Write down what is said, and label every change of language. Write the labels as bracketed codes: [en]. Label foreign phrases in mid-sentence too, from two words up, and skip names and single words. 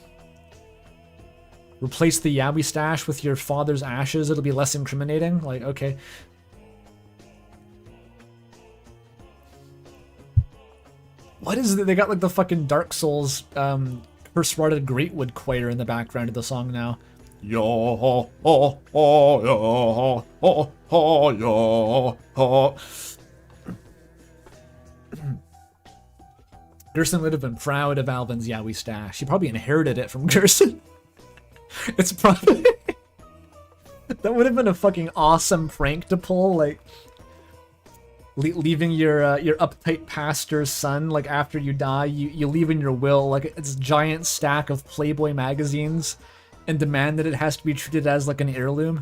[en] Replace the Yaoi stash with your father's ashes, it'll be less incriminating? Like, okay. What is it? They got, like, the fucking Dark Souls, curse-rotted Greatwood choir in the background of the song now. Yo ho ho ho yo ho ho yo ho. Gerson would have been proud of Alvin's Yaoi stash. He probably inherited it from Gerson. It's probably... That would have been a fucking awesome prank to pull, like... leaving your uptight pastor's son, like, after you die, you leave in your will, like, it's a giant stack of Playboy magazines, and demand that it has to be treated as, like, an heirloom.